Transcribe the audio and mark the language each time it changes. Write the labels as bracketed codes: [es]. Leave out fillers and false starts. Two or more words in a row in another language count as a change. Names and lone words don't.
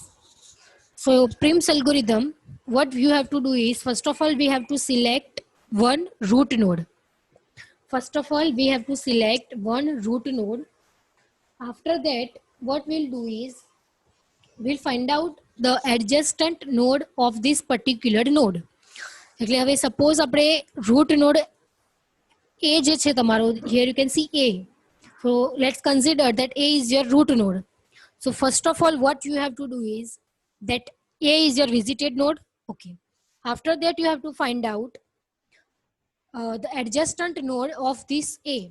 [en] So Prim's algorithm, what you have to do is, first of all, we have to select one root node. First of all, we have to select one root node. After that, what we'll do is, we'll find out the adjacent node of this particular node. [gu] એટલે હવે suppose આપણે [en] root node [gu] A જે છે તમારો, [en] here you can see A. So let's consider that A is your root node. So first of all, what you have to do is that A is your visited node. Okay. After that, you have to find out the adjacent node of this A.